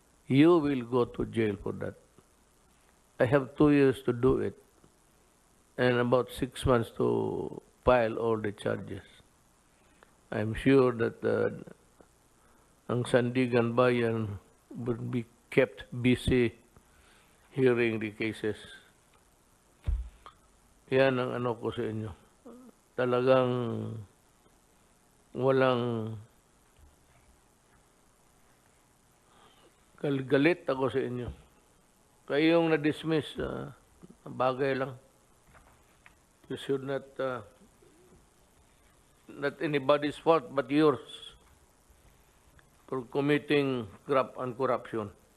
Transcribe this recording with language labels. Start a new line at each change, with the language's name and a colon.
English: You will go to jail for that. I have 2 years to do it and about 6 months to file all the charges. I'm sure that
Filipino: ang
English: Sandigan Bayan would be kept busy hearing the cases.
Filipino: Yan ang ano ko sa inyo. Talagang walang galit ako sa inyo. Kayong na-dismiss, bagay lang.
English: You should not anybody's fault but yours for committing graft and corruption.